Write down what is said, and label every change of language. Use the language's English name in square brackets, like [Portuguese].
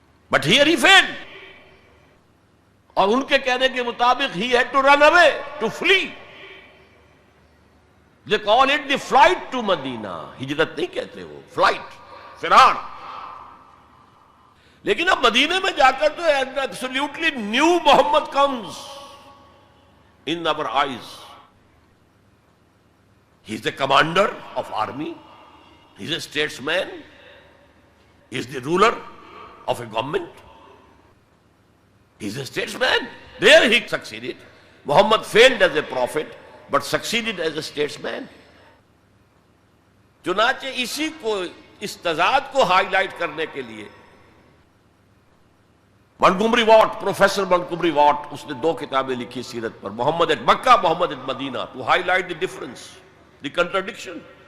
[English] but here he fled, [Urdu] اور ان کے کہنے کے مطابق [English] He had to run away, to flee. They call it the flight to Medina, [Urdu] ہجرت نہیں کہتے وہ، [English] Flight, فرار۔ [Urdu] لیکن اب مدینے میں جا کر تو [English] absolutely new Muhammad comes in our eyes. He is the commander of army, he is a statesman, he is the ruler of a government, he is a statesman. There he succeeded. Muhammad failed as a prophet but succeeded as a statesman. [Urdu] چنانچہ اسی کو، اس تضاد کو high light کرنے کے لیے Montgomery what, professor Montgomery what, اس نے 2 کتابیں لکھی سیرت پر، محمد at Mecca, Muhammad at Medina, [English] To highlight the difference, the contradiction.